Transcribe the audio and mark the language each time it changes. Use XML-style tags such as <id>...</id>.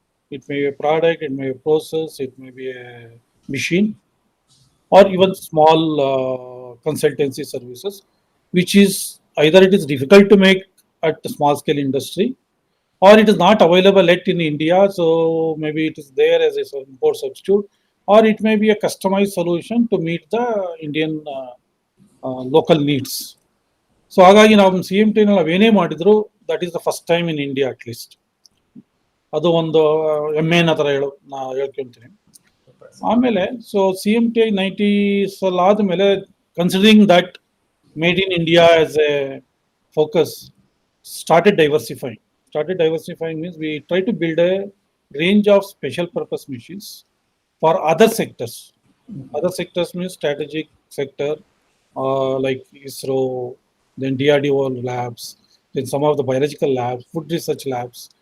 <en>It may be a product, it may be a process, it may be a machine, or even small consultancy services, which is either it is difficult to make at a small scale industry, or it is not available yet in India, so maybe it is there as a import substitute, or it may be a customized solution to meet the Indian local needs. So</en> <kn>ಹಾಗಾಗಿ ನಾವು CMTI ನಾವೇನೇ ಮಾಡಿದ್ರು,</kn> <en>that is the first time in India at least.</en> <kn>ಅದು ಒಂದು ಹೆಮ್ಮೆನ ಥರ ನಾ ಹೇಳ್ಕೊಂತೀನಿ. ಆಮೇಲೆ so CMTI 90s ಆದಮೇಲೆ</kn> <en>Considering that made in India as a focus started diversifying. Started diversifying means we try to build a range of special purpose machines for other sectors. Other sectors means strategic sector, like ISRO, then DRDO labs, then some of the biological labs, food research labs.</en>